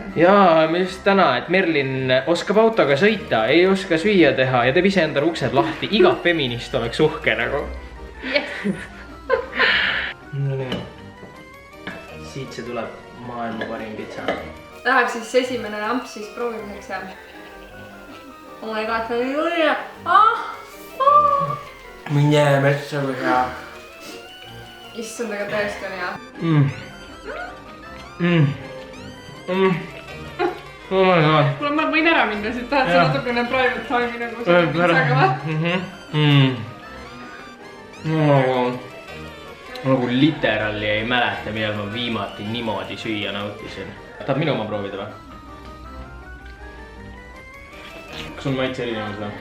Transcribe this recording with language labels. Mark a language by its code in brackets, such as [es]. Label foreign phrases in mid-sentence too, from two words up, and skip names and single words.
[et] Jaa, me just täna, et Merlin oskab autoga sõita, ei oska süüa teha ja teeb ise endale uksed lahti. Iga feminist oleks uhke nagu. No nii. Siit see tuleb maailma parim pitsa. Läheb siis esimene lamp siis proovimiseks ja... [en] Oh my god, [et] see oli õige. Mine metsa kui hea. Issand, aga tõesti on hea. [en] Oh my god. [et] Kuule, ma võin ära minna, siit tahad sa natukene [en] private time'i [et] nagu selle pitsaga või? Nagu literally ei mäleta, millal ma viimati niimoodi süüa nautisin. Tahad minu oma proovida või? Kas on maitse erinevus või?